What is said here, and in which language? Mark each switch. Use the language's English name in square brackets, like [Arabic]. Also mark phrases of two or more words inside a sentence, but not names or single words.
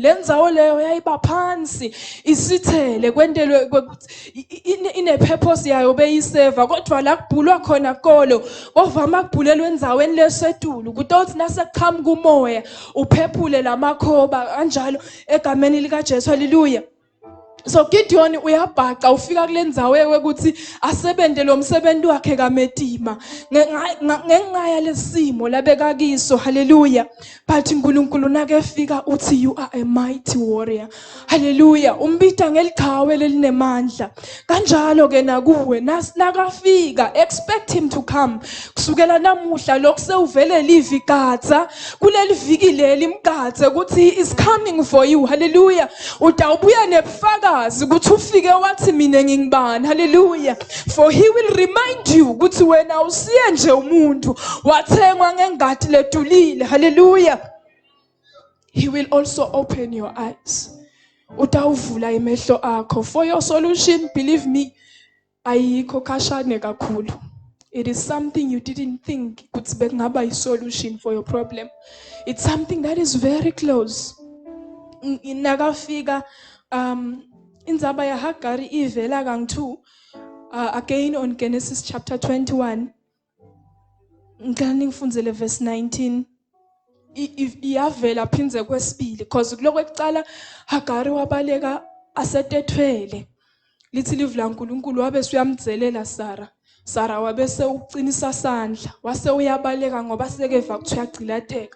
[Swati] Lendzawo leyo yayiba phansi isithele kwentelwe ine purpose yayo beyiseva, kodwa la kubhulwa khona kolo ovama kubhulelwa enzaweni lesetulu kutothi nasekuqhamuka umoya uphephule lamakhoba kanjalo egameni lika Jesu. Hallelujah. So Gideon uyabhaca ufika kulendzawo ukuthi asebente lo msebenzi wakhe kaMetima ngenxa lesimo labeka kiso. [English] Hallelujah. But [Swati] uNkulunkulu nakefika uthi [English] you are a mighty warrior. Hallelujah. [Swati] Umbita ngelichawe lelinemandla. Kanjalo ke nakuwe nakafika [English] expect him to come. [Swati] Kusukela namuhla lokusewuvele livi gadza kuleli viki leli imgadze ukuthi [English] he is coming for you. [Swati] Hallelujah. Utawubuya nebufakazi ukuthi ufike wathi mina ngingibani. Hallelujah. [English] For he will remind you [Swati] ukuthi wena usiye nje umuntu wathengwa ngengadi ledulile. Hallelujah. [English] He will also open your eyes [Swati] utawuvula imehlo akho. [English] For your solution, believe me, [Swati] ayikho kashane kakhulu. [English] It is something you didn't think [Swati] ukuthi bekungaba i-solution [English] for your problem. It's something that is very close. [Swati] Nakafika indzaba yaHagari ivela kang-2 [English] again on [Swati] Genesis chapter 21. Ngicela ngifundzele verse 19. Iyavela phindze kwesibili because kuloko ekucala Hagari wabaleka asetethwele. Lithi livu laNkulunkulu wabe suyamdzelela Sara wabese uqinisa sandla wase uyabaleka ngoba sekeva kuthi uyagcilateka.